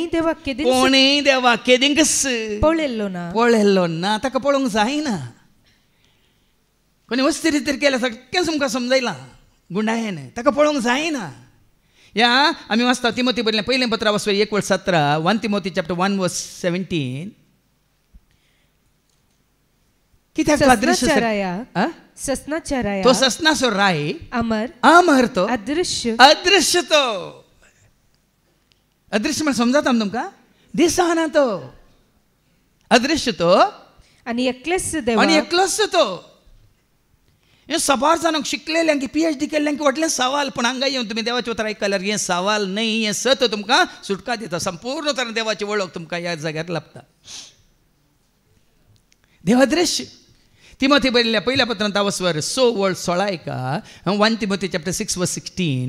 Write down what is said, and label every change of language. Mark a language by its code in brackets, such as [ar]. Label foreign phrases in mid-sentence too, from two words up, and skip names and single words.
[kok] देवा केदिंगस पळयल्लो ना ताका पळोवंक जायना कोणी वस्ती रितीर केल्या सगळें तुमकां समजयलां गुंडायेन ताका पळोवंक जायना या आमी वाचता तिमोथी बरयलें पयलें पत्र 1:17 1 Timothy chapter 1:17 कित्याक तो ससनाचो राय अमर तो अदृश्य तो अदृश्य म्हण समजता तुमकां दिसना तो अदृश्य तो आनी एकलोच तो हे सबार जाणांक शिकलेल्यांक PhD केल्ल्यांक व्हडलें सवाल पूण हांगा येवन तुमी देवाचें उतर आयकल्यार हें सवाल न्हय हें सत तुमकां सुटका दिता संपूर्ण तरेन देवाची वळख तुमकां ह्या जाग्यार लाभता देव अदृश्य तिमोथी बरयल्ल्या पहिल्या पत्रांत 16 ऐका 1 Timothy chapter 6:16